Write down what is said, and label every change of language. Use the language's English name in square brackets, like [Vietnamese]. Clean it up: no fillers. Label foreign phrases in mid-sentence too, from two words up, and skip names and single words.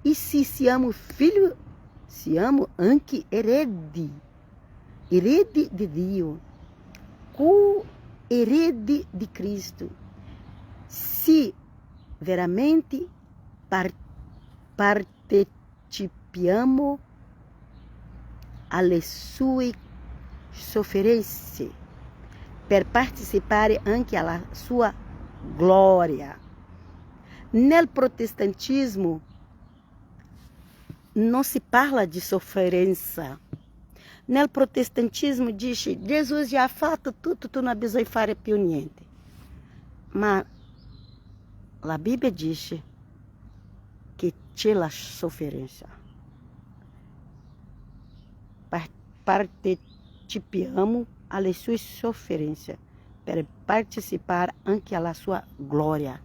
[Italian] E se siamo figli siamo anche eredi di Dio, co-eredi di Cristo, se veramente partecipiamo alle sue sofferenze, per partecipare anche alla sua gloria. Nel protestantismo [Portuguese] não se [Italian] parla de sofferenza. Nel protestantismo dice Gesù já fatto tutto, tu non bisogna fare più niente. Ma la Bibbia dice che c'è la sofferenza. Partecipiamo alle sue sofferenze per partecipare anche alla sua gloria.